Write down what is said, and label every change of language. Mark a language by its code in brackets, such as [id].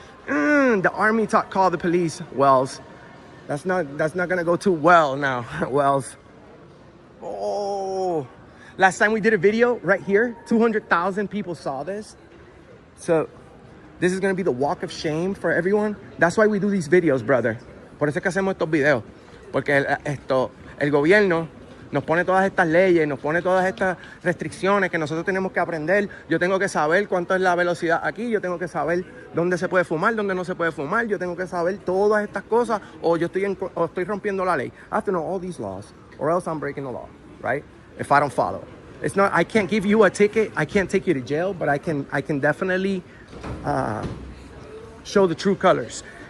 [en] The army called the police. Wells, that's not gonna go too well now. Wells. Oh, last time we did a video right here, 200,000 people saw this. So this is gonna be the walk of shame for everyone. That's why we do these videos, brother. [es] Por eso es que hacemos estos videos. Porque el gobierno nos pone todas estas leyes, nos pone todas estas restricciones que nosotros tenemos que aprender. Yo tengo que saber cuánto es la velocidad aquí, yo tengo que saber dónde se puede fumar, dónde no se puede fumar, yo tengo que saber todas estas cosas o yo estoy rompiendo la ley. [en] I have to know all these laws or else I'm breaking the law, right? If I don't follow it. It's not, I can't give you a ticket, I can't take you to jail, but I can definitely show the true colors.